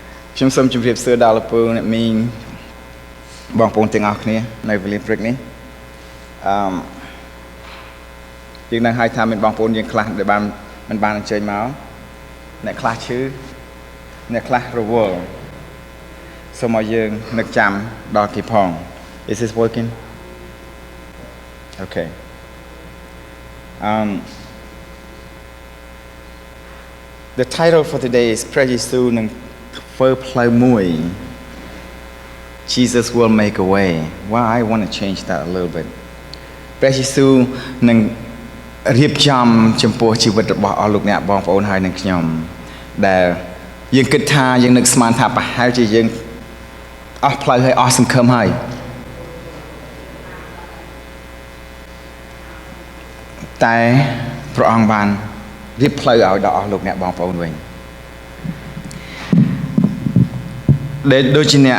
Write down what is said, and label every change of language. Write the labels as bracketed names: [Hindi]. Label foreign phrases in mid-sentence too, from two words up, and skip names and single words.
[Khmer] ខ្ញុំសូមជម្រាបសួរដល់លោកពូអ្នកមីងបងប្អូនទាំងអស់គ្នានៅវេលាព្រឹកនេះយើងនឹងហៅថាមានបងប្អូនយើងខ្លះដែលមិនបានអញ្ជើញមកអ្នកខ្លះឈឺអ្នកខ្លះរវល់សូមឲ្យយើងនឹកចាំដល់គេផង [English] Is this working? Okay. The title for today is [Khmer] ព្រះយេស៊ូវនឹងធ្វើផ្លូវមួយ [English] Jesus will make a way. Well, I want to change that a little bit. [Khmer] ព្រះយេស៊ូវនឹងរៀបចំចំពោះជីវិតរបស់អស់លោកអ្នកបងប្អូនហើយនឹងខ្ញុំដែលយើងគិតថាយើងនឹកស្មានថាប្រហែលជាយើងអស់ផ្លូវហើយអស់សង្ឃឹមហើយ តែព្រះអង្គបានរៀបផ្លូវឲ្យដល់អស់លោកអ្នកបងប្អូនវិញដែលដូចជាអ្នក